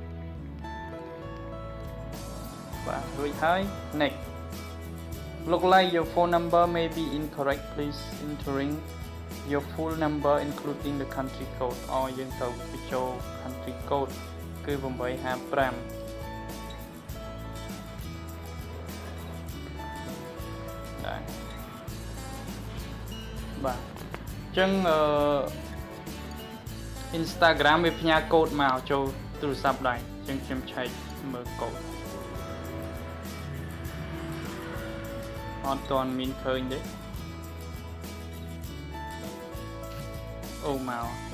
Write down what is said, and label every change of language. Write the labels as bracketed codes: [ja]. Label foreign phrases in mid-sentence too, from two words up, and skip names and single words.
[km] បាទរួចហើយ [en] next look like your phone number may be incorrect please entering your full number including the country code [km] យើងត្រូវបញ្ចូល [en] country code [km] គឺ855 បាទអញ្ចឹងInstagram វាផ្ញើកូដមកចូលទូរស័ព្ទដែរអញ្ចឹងខ្ញុំឆែកមើលកូដអត់ទាន់មានឃើញទេអូមក